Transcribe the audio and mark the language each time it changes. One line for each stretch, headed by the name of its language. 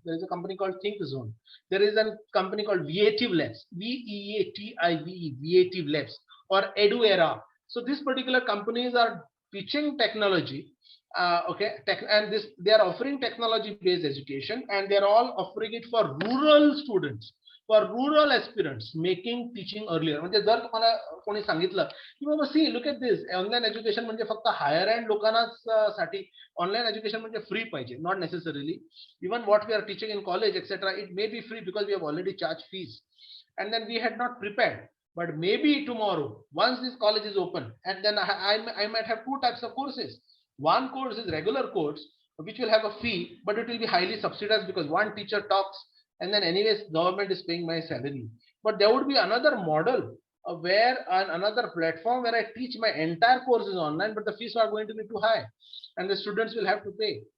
English: There is a company called ThinkZone. There is a company called Veative Labs, VEATIVE, Veative Labs, or EduEra. So these particular companies are teaching technology, and they are offering technology-based education, and they are all offering it for rural students, for rural aspirants, making teaching earlier.
Marathi: म्हणजे जर तुम्हाला कोणी सांगितलं की बाबा
English: see look at this,
Marathi: online education म्हणजे फक्त higher end लोकांनाच साठी ऑनलाईन एज्युकेशन म्हणजे फ्री पाहिजे,
English: Not necessarily. Even what we are teaching in college etcetera, it may be free because we have already charge fees, and then we had not prepared. But maybe tomorrow, once this college is open, and then I might have two types of courses. One course is regular course, which will have a fee, but it will be highly subsidized because one teacher talks, and then anyways government is paying my salary. But there would be another model where another platform where I teach my entire course is online, but the fees are going to be too high, and the students will have to pay.